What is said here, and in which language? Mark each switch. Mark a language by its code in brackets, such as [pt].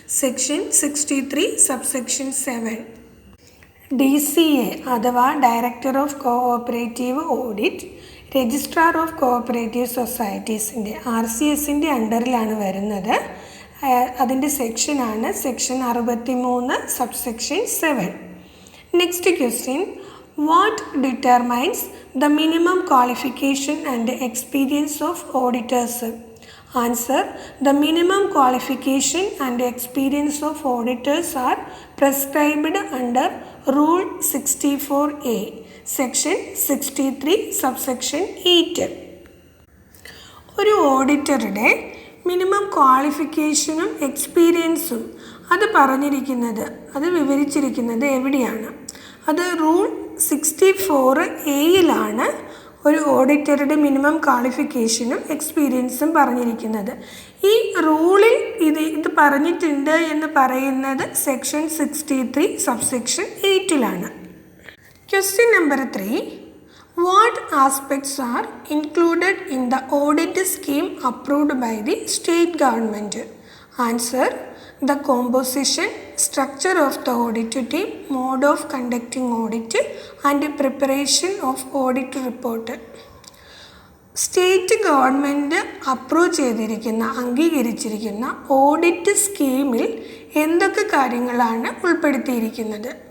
[ml] Section 63 subsection 7. DCA അഥവാ director of cooperative audit registrar of cooperative സൊസൈറ്റീസിൻ്റെ RCSൻ്റെ അണ്ടറിലാണ് വരുന്നത്. അതിൻ്റെ സെക്ഷനാണ് section 63 subsection 7. [en] Next question, what determines the minimum qualification and experience of auditors? Answer, the minimum qualification and experience of auditors are prescribed under Rule 64A, Section 63, Subsection 8. [ml] ഒരു ഓഡിറ്ററുടെ minimum ക്വാളിഫിക്കേഷനും എക്സ്പീരിയൻസും അത് പറഞ്ഞിരിക്കുന്നത്, അത് വിവരിച്ചിരിക്കുന്നത് എവിടെയാണ്? അത് റൂൾ 64A ഒരു ഓഡിറ്ററുടെ minimum ക്വാളിഫിക്കേഷനും എക്സ്പീരിയൻസും പറഞ്ഞിരിക്കുന്നത്. ഈ റൂളിൽ ഇത് പറഞ്ഞിട്ടുണ്ട് എന്ന് പറയുന്നത് section 63 subsection 8. [en] Question number 3, what aspects are included in the audit scheme approved by the state government? Answer, the composition, structure of the audit team, mode of conducting audit and preparation of audit report. [ml] State government approve ചെയ്തിരിക്കുന്ന, അംഗീകരിച്ചിരിക്കുന്ന audit സ്കീമിൽ എന്തൊക്കെ ഉൾപ്പെടുത്തിയിരിക്കുന്നത്?